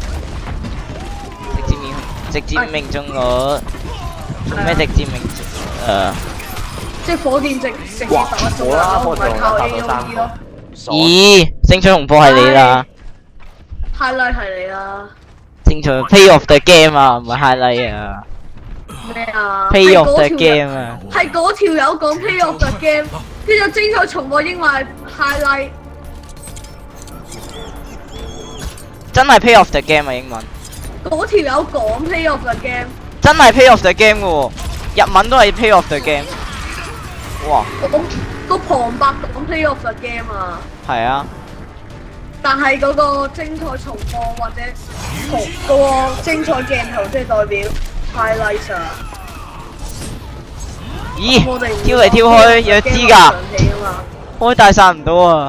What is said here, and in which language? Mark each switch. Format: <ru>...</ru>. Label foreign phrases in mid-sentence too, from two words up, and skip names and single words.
<yue>直接命中率。做咩直接命中？即係火箭直接打中啦，唔係靠 AOE 咯。咦，勝取紅波係你啦 highlight 係你啦。勝取</yue> <en>Play of the game</en> <yue>啊，唔係 highlight 啊。咩啊</yue> <en>Play of the game 啊。</en> <yue>係嗰條友講</yue> <en>Play of the game，</en> <yue>跟住精彩重播英文係 highlight。真係</yue> <en>Play of the game</en> <yue>啊，英文。嗰條友講</yue> <en>Play of the game。</en> <yue>真係</yue> <en>Play of the game</en> <yue>嘅喎，日文都係</yue> <en>Play of the game。哇！</en> <yue>個旁白講</yue> <en>Play of the game</en> <yue>啊。係啊。但係嗰個精彩重播或者嗰個精彩鏡頭，即係代表 highlight 啊。咦？跳嚟跳去弱智㗎。開大殺唔到啊！</yue>